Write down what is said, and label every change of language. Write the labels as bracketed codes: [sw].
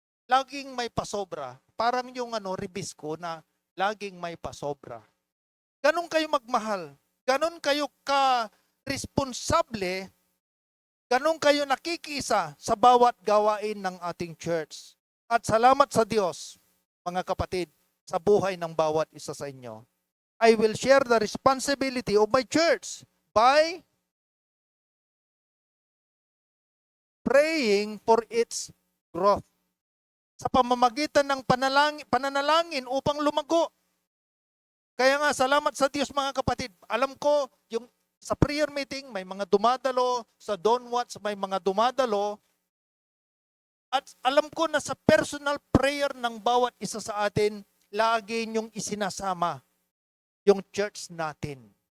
[tl] Laging may pasobra. Parang yung ribis ko na laging may pasobra. Ganon kayo magmahal. Ganon kayo ka-responsable. Ganon kayo nakikisa sa bawat gawain ng ating church. At salamat sa Diyos, mga kapatid, sa buhay ng bawat isa sa inyo. [en] I will share the responsibility of my church by praying for its growth. [tl] Sa pamamagitan ng pananalangin upang lumago. Kaya nga, salamat sa Diyos mga kapatid. Alam ko, yung sa prayer meeting, may mga dumadalo, sa Don Watts, may mga dumadalo. At alam ko na sa personal prayer ng bawat isa sa atin, lagi niyong isinasama yung church natin.